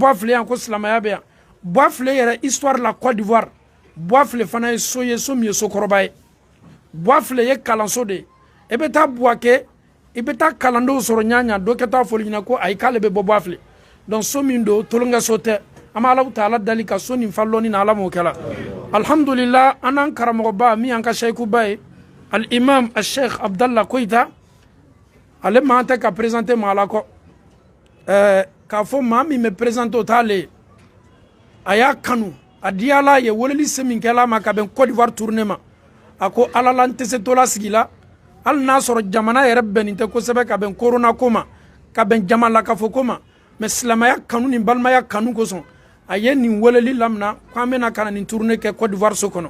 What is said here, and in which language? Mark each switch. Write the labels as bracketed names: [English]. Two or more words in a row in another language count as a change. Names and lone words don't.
[Bambara] bɔ a filɛ yan ko silamɛya bɛ yan bɔ a filɛ yɛrɛ histoire la Côte d'Ivoire bɔ a filɛ fana ye so min ye sokɔrɔba ye bɔ a filɛ ye kalanso de ye e bɛ taa Buwake i bɛ taa kalandenw sɔrɔ ɲaɲa dɔ kɛ taa foli ɲina ko ayi k'ale bɛ bɔ a filɛ donc so min don tolonkɛ so tɛ an bɛ Alahu Taala dali ka so nin fa lɔnni na ala m'o kɛla alhamdulillah an n'an karamɔgɔba min y'an ka seyikuba ye al imam al sheikh Abdallah Koyita ale man tɛ ka présenter maa la kɔ k'a fɔ maa min bɛ présenter o t'ale ye a y'a kanu a diyala ye weleli se min kɛla ma ka bɛn Côte d'Ivoire tournée ma a ko ala la n tɛ se tola sigi la hali n'a sɔrɔ jamana yɛrɛ bɛnnen tɛ kosɛbɛ ka bɛn corona ko ma ka bɛn jama lakafo ko ma mais silamɛya kanu ni balimaya kanu kosɔn a ye nin weleli lamina ko an bɛna ka na nin tournée kɛ Côte d'Ivoire so kɔnɔ